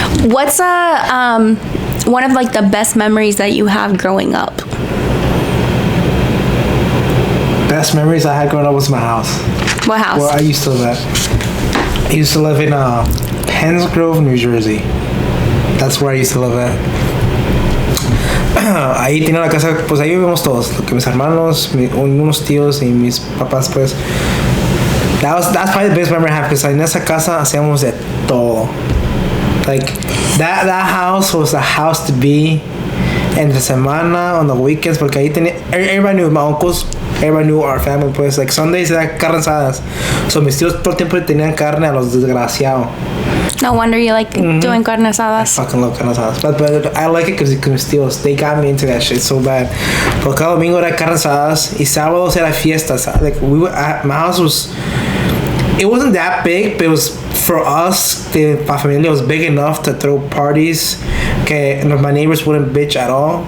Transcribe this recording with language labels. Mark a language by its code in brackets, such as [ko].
[en] What's one of like the best memories that you have growing up? Best memories I had growing up was my house. What house? Well, I used to live in Penns Grove, New Jersey. That's where I used to live at. [es] Ahí tenía la casa, pues ahí vivimos todos, que mis hermanos, unos tíos y mis papás, pues. [en] That's probably the best memory I have, because [es] en esa casa hacíamos de todo. [en] Like that house was a house to be. [es] Entre semana, [en] on the weekends, [es] porque ahí tenía, [en] everybody knew my uncles, everybody knew our family, pues, like Sundays era carne asadas. [es] So mis tíos todo el tiempo tenían carne a los desgraciados. [en] No wonder you like doing carne asadas. I fucking love carne asadas. But I like it because [es] mis tíos, [en] they got me into that shit so bad. [es] Porque cada domingo era carne asadas y sábados era fiestas. [en] Like my house was, it wasn't that big, but it was, for us, my familia was big enough to throw parties que my neighbors wouldn't bitch at all.